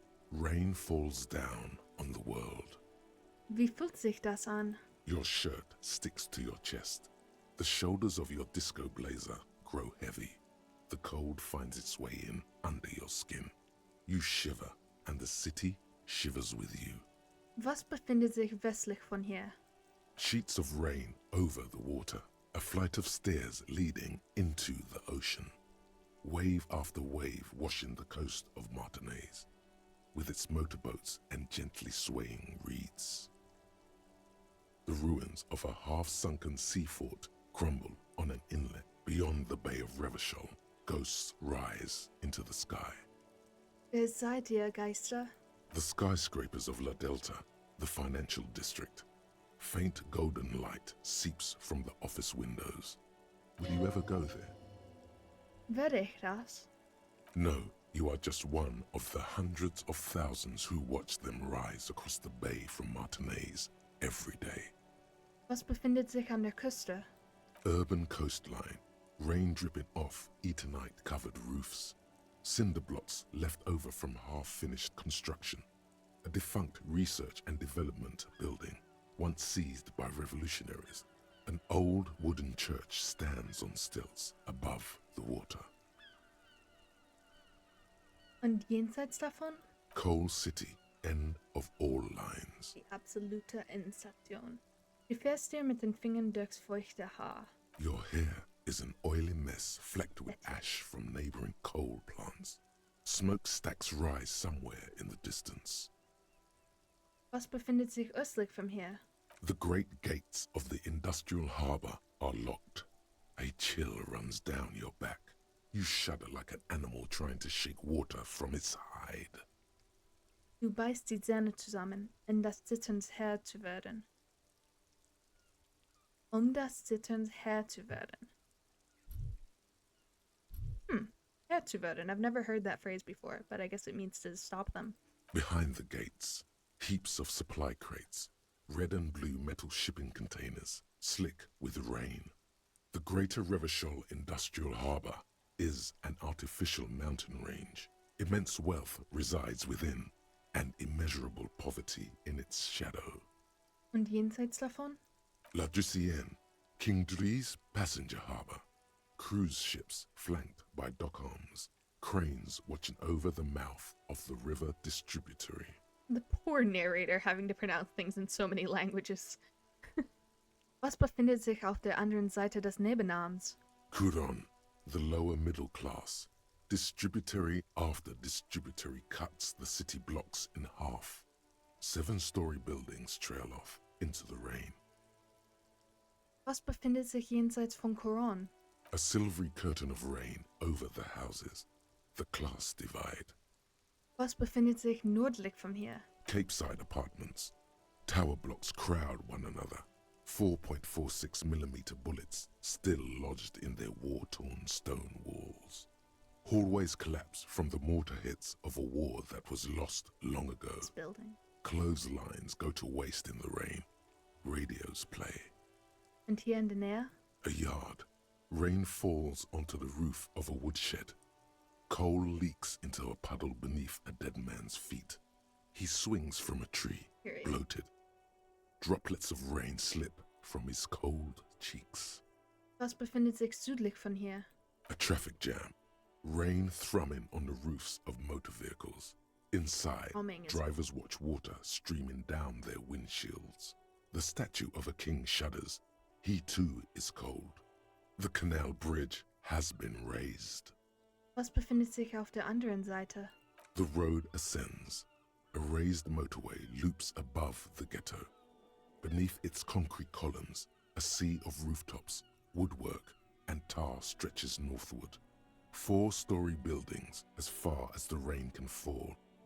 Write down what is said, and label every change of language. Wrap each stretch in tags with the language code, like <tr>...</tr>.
<en>Rain falls down on the world.</en> <de>Wie fühlt sich das an?</de> <en>Your shirt sticks to your chest. The shoulders of your disco blazer grow heavy. The cold finds its way in under your skin. You shiver, and the city shivers with you.</en> <de>Was befindet sich westlich von hier?</de> <en>Sheets of rain over the water, a flight of stairs leading into the ocean. Wave after wave washing the coast of Martinaise, with its motorboats and gently swaying reeds. The ruins of a half-sunken sea fort crumble on an inlet beyond the Bay of Revachol. Ghosts rise into the sky.</en> <de>Wer seid ihr, Geister?</de> <en>The skyscrapers of La Delta, the financial district. Faint golden light seeps from the office windows. Will you ever go there?</en> <de>Werde ich das?</de> <en>No, you are just one of the hundreds of thousands who watch them rise across the bay from Martinez every day.</en> <de>Was befindet sich an der Küste?</de> <en>Urban coastline, rain dripping off Eternite-covered roofs, cinder blocks left over from half-finished construction, a defunct research and development building, once seized by revolutionaries. An old wooden church stands on stilts above the water.</en> <de>Und jenseits davon?</de> <en>Coal City, end of all lines.</en> <de>Die absolute Endstation. Du fährst dir mit den Fingern durchs feuchte Haar.</de> <en>Your hair is an oily mess flecked with ash from neighboring coal plants. Smokestacks rise somewhere in the distance.</en> <de>Was befindet sich östlich von hier?</de> <en>The great gates of the industrial harbor are locked. A chill runs down your back. You shudder like an animal trying to shake water from its hide.</en> <de>Du beißt die Zähne zusammen, um das Zitterns Herr zu werden. Das Zitterns Herr zu werden. Herr zu werden.</de> <en>I've never heard that phrase before, but I guess it means to stop them. Behind the gates, heaps of supply crates, red and blue metal shipping containers, slick with rain. The Greater Revachol Industrial Harbor is an artificial mountain range. Immense wealth resides within, and immeasurable poverty in its shadow.</en> <de>Und jenseits davon?</de> <en>La Drusienne, King Dries passenger harbor. Cruise ships flanked by dock arms, cranes watching over the mouth of the river distributary. The poor narrator having to pronounce things in so many languages.</en> <de>Was befindet sich auf der anderen Seite des Nebenarms?</de> <en>Couron, the lower middle class. Distributary after distributary cuts the city blocks in half. 7-story buildings trail off into the rain.</en> <de>Was befindet sich jenseits von Coron?</de> <en>A silvery curtain of rain over the houses. The class divide.</en> <de>Was befindet sich nördlich von hier?</de> <en>Capeside apartments. Tower blocks crowd one another. 4.46mm bullets still lodged in their war-torn stone walls. Hallways collapse from the mortar hits of a war that was lost long ago. This building. Clotheslines go to waste in the rain. Radios play.</en> <de>Und hier in der Nähe?</de> <en>A yard. Rain falls onto the roof of a woodshed. Coal leaks into a puddle beneath a dead man's feet. He swings from a tree, Period. bloated. Droplets of rain slip from his cold cheeks.</en> <de>Was befindet sich südlich von hier?</de> <en>A traffic jam. Rain thrumming on the roofs of motor vehicles. Inside, Humming is- drivers watch water streaming down their windshields. The statue of a king shudders. He too is cold. The canal bridge has been raised.</en> <de>Was befindet sich auf der anderen Seite?</de> <en>The road ascends. A raised motorway loops above the ghetto. Beneath its concrete columns, a sea of rooftops, woodwork, and tar stretches northward. 4-story buildings as far as the rain can fall.</en>